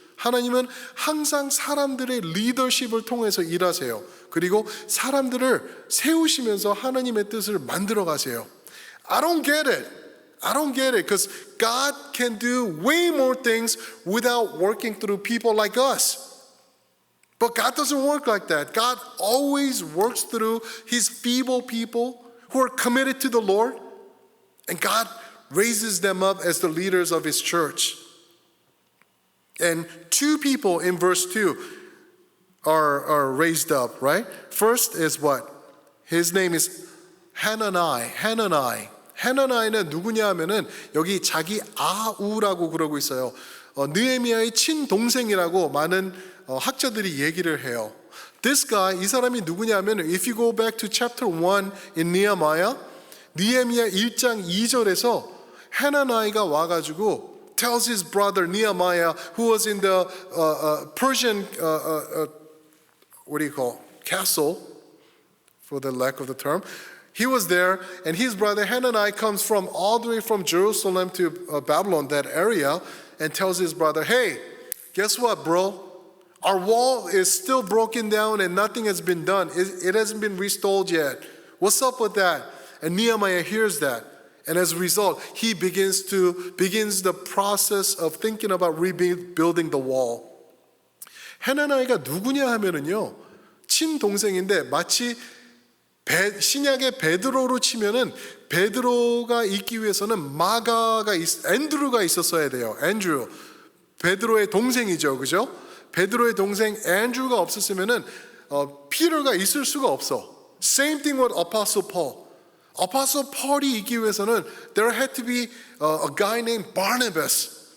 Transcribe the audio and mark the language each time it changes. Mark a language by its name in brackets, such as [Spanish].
[Korean] 하나님은 항상 사람들의 리더십을 통해서 일하세요. 그리고 사람들을 세우시면서 하나님의 뜻을 만들어 가세요. [English] I don't get it because God can do way more things without working through people like us. But God doesn't work like that. God always works through his feeble people who are committed to the Lord, and God raises them up as the leaders of his church. And two people in verse 2 are raised up, right? First is what? His name is Hanani. [Korean] Hanani는 누구냐 하면은 여기 자기 아우라고 그러고 있어요. 느헤미야의 친동생이라고 많은 학자들이 얘기를 해요. [English] This guy, [Korean] 이 사람이 누구냐 하면 [English] if you go back to chapter 1 in Nehemiah, [Korean] 느헤미야 1장 2절에서 하나나이가 와가지고 [English] tells his brother Nehemiah, who was in the Persian castle, for the lack of the term. He was there, and his brother Hanani comes from all the way from Jerusalem to Babylon, that area, and tells his brother, hey, guess what, bro? Our wall is still broken down and nothing has been done. It hasn't been restored yet. What's up with that? And Nehemiah hears that. And as a result, he begins the process of thinking about rebuilding the wall. [Korean] 하나나이가 누구냐 하면은요, 친동생인데 마치 신약의 베드로로 치면은 베드로가 있기 위해서는 앤드루가 있었어야 돼요. 앤드루. 베드로의 동생이죠. 그죠? 베드로의 동생 앤드루가 없었으면은 피터가 있을 수가 없어. [English] Same thing with Apostle Paul. Apostle Paul이 [Korean] 있기 위해서는 [English] there had to be a guy named Barnabas.